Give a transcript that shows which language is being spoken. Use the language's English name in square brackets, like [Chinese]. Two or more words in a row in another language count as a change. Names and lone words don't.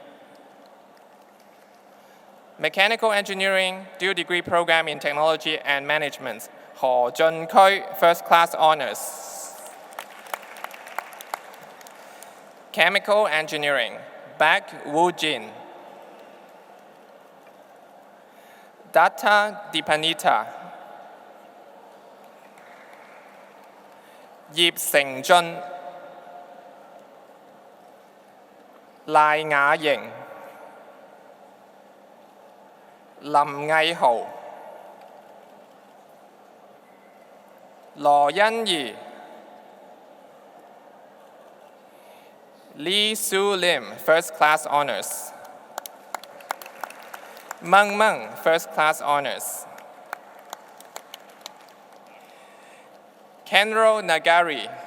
[English] Mechanical Engineering, Dual Degree Program in Technology and Management, He Junkui, First Class Honors. Chemical Engineering, Baek Woo Jin. Datta Dipanita. Yip Seng Jun. Lai Nga Ying. Lam Ngai Ho. 羅欣怡 Lee Su Lim, First Class Honors. Meng Meng, First Class Honors. Kenro Nagari.